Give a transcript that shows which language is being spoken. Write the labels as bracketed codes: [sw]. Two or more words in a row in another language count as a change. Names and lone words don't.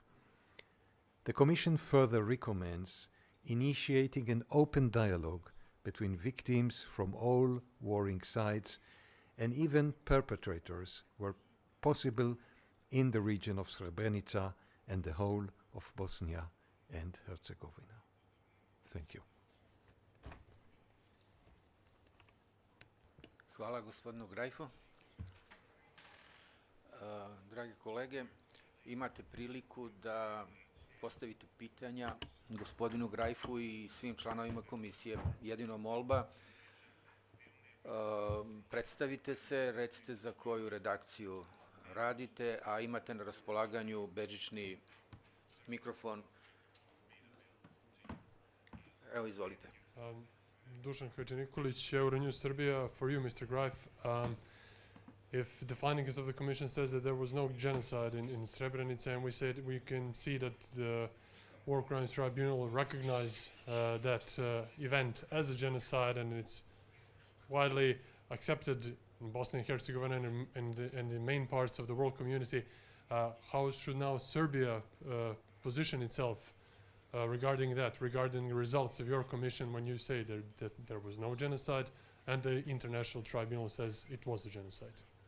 [en] The Commission further recommends initiating an open dialogue between victims from all warring sides and even perpetrators where possible in the region of Srebrenica and the whole of Bosnia and Herzegovina. Thank you. [sr] Hvala gospodinu Grajfu. Dragi kolege, imate priliku da postavite pitanja gospodinu Grajfu i svim članovima komisije. Jedino molba, predstavite se, recite za koju redakciju radite, a imate na raspolaganju bežični mikrofon. Evo, izvolite. Dušan Hadži-Nikolić, Euronews Serbia. [en] For you, Mr. Greif, if the findings of the Commission says that there was no genocide in Srebrenica, and we can see that the War Crimes Tribunal recognize that event as a genocide, and it's widely accepted in Bosnia and Herzegovina and the main parts of the world community, how should now Serbia position itself regarding that, regarding the results of your commission when you say that there was no genocide and the International Tribunal says it was a genocide?